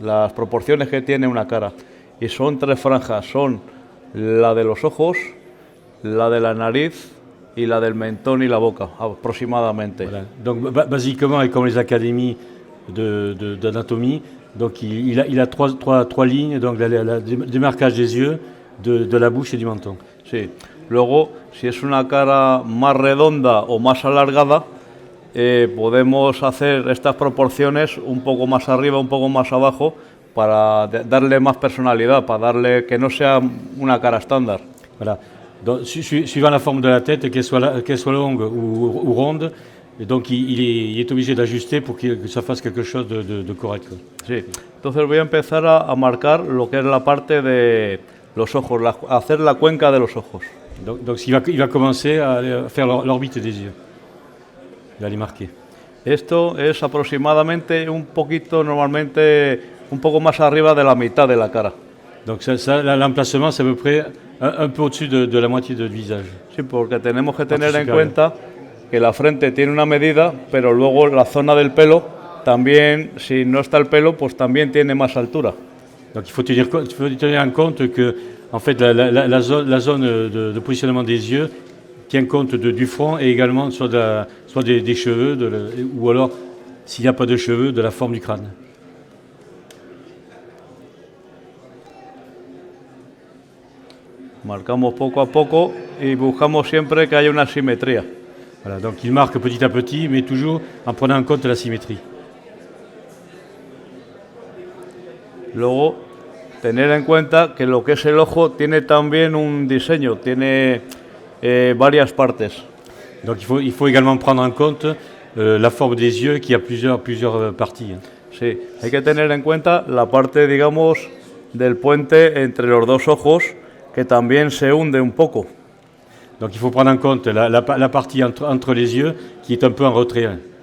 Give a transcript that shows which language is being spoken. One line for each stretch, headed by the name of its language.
Spanish: Las proporciones que tiene una cara. Y son 3 franjas, son la de los ojos, la de la nariz y la del mentón y la boca, aproximadamente.
French: Voilà. Donc basiquement, et comme les académies d'anatomie, donc il a trois lignes, donc la démarquage des yeux, de la bouche et du menton.
Spanish: Sí. Luego, si es una cara más redonda o más alargada, podemos hacer estas proporciones un poco más arriba, un poco más abajo, para darle más personalidad, para darle que no sea una cara estándar.
French: Voilà. Donc, suivant la forme de la tête, qu'elle soit longue ou ronde, et donc il est obligé d'ajuster pour que ça fasse quelque chose de correct.
Spanish: Sí. Entonces voy a empezar a marcar lo que es la parte de los ojos, hacer la cuenca de los ojos.
French: Donc il va commencer à faire l'orbite des yeux. Il va les marquer.
Spanish: Esto es aproximadamente un poquito, normalmente un poco más arriba de la mitad de la cara.
French: Donc l'emplacement, c'est à peu près un peu au-dessus de la moitié du visage.
Spanish: Sí, porque tenemos que tener en cuenta que la frente tiene una medida, pero luego la zona del pelo también, si no está el pelo, pues también tiene más altura.
French: Donc il faut tenir en compte que en fait, la zone de positionnement des yeux tient compte du front et également soit des cheveux, ou alors, s'il n'y a pas de cheveux, de la forme du crâne.
Spanish: Marcamos poco a poco y buscamos siempre que haya una simetría.
French: Voilà, donc il marque petit à petit, mais toujours en prenant en compte la symétrie.
Spanish: Luego, tener en cuenta que lo que es el ojo tiene también un diseño, tiene varias partes.
French: Donc il faut également prendre en compte la forme des yeux qui a plusieurs parties.
Spanish: Sí, hay que tener en cuenta la parte, digamos, del puente entre los dos ojos, que también se hunde un poco.
French: Donc il faut prendre en compte la partie entre les yeux qui est un peu en retrait.